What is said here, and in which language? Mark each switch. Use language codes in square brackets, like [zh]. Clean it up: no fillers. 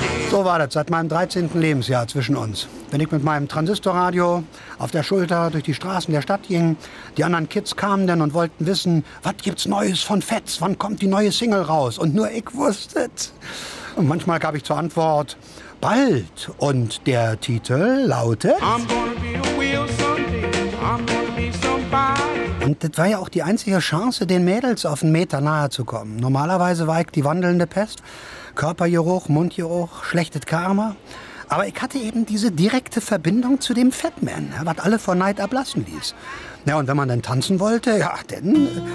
[de] So war das seit meinem 13. Lebensjahr zwischen uns. Wenn ich mit meinem Transistorradio auf der Schulter durch die Straßen der Stadt ging, die anderen Kids kamen dann und wollten wissen, was gibt's Neues von Fats, wann kommt die neue Single raus? Und nur ich wusste es. Und manchmal gab ich zur Antwort, bald. Und der Titel lautet... [en] I'm gonna be a wheel someday, I'm gonna be somebody. [de] Und das war ja auch die einzige Chance, den Mädels auf einen Meter nahe zu kommen. Normalerweise war ich die wandelnde Pest. Körpergeruch, Mundgeruch, schlechtes Karma. Aber ich hatte eben diese direkte Verbindung zu dem Fat Man, was alle vor Neid ablassen ließ. Ja, und wenn man dann tanzen wollte, ja, dann...